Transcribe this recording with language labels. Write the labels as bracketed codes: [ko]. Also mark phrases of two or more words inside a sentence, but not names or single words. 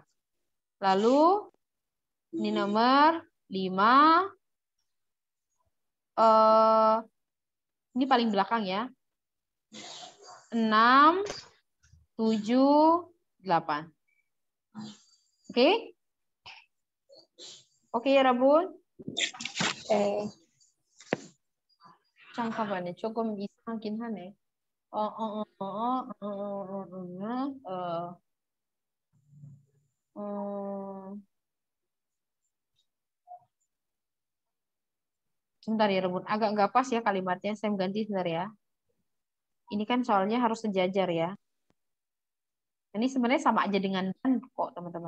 [id] Lalu ini nomor 5. Ini paling belakang ya. 6, 7, 8. Oke? Oke ya, Rabun? [ko] 잠깐만요. 조금 이상하긴 하네. [id] Sebentar ya, Rebun. Agak nggak pas ya kalimatnya. Saya ganti sebentar ya. Ini kan soalnya harus sejajar ya. Ini sebenarnya sama aja dengan dan kok, teman-teman.